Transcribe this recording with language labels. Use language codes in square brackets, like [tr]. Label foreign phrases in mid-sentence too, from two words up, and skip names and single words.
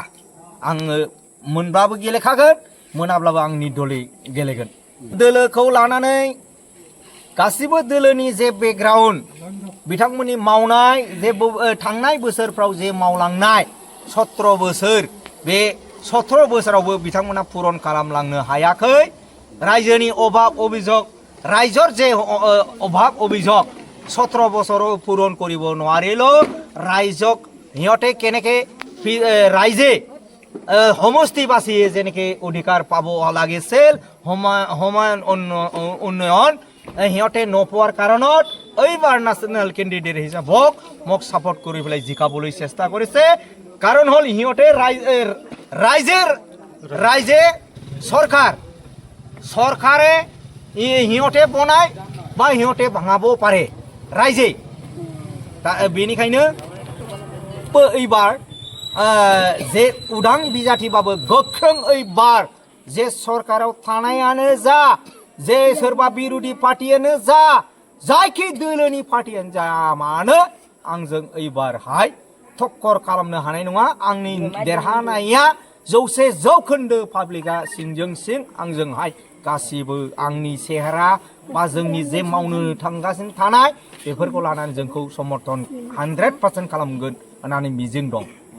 [brx] आङो मोनब्लाबो गेलेखागोन मोनाब्लाबो आंनि दलीय गेलेगोन दोलोखौ लानानै गासिबो दोलोनि जे बेकग्राउन्ड बिथांमोननि मावनाय जे थांनाय बोसोरफ्राव जे मावलांनाय 17 बोसोर बे 17 बोसोरावबो बिथांमोना पुरन खालामलांनो हायाखै रायजोनि [as] অভাৱ অভিযোগ ৰাইজৰ যে অভাৱ অভিযোগ 17 বছৰো পূৰণ কৰিব নোৱাৰিল ৰাইজক সিহঁতে কেনেকে ৰাইজে সমষ্টিবাসী যেনেকে অধিকাৰ পাব লাগিছিল সমান উন্নয়ন সিহঁতে নোপোৱাৰ কাৰণত এইবাৰ নেশ্যনেল কেণ্ডিডেট হিচাপক মোক ছাপোৰ্ট কৰি পেলাই জিকাবলৈ চেষ্টা কৰিছে কাৰণ হ'ল সিহঁতে ৰাইজে চৰকাৰে সিহঁতে বনায় বা সিহঁতে ভাঙাব পাৰে ৰাইজে बेनिखायनो এইবাৰ [brx] जे उदां बिजाथिबाबो गोख्रों এইবাৰ जे सरकाराव थानायानो जा जे सोरबा बिरोधी पार्टियानो जा जायखि दोलोनि पार्टियानो जा मानो आंजों এইবাरहाय थक्कर खालामनो हानाय नङा आंनि देरहानाया 100% पाब्लिकआ सिंजों सिं आंजोंहाय गासिबो आंनि सेहेरा बा जोंनि जे मावनो थांगासिनो थानाय बेफोरखौ लानानै जोंखौ समर्थन 100% खालामगोन होननानै मिजिं दं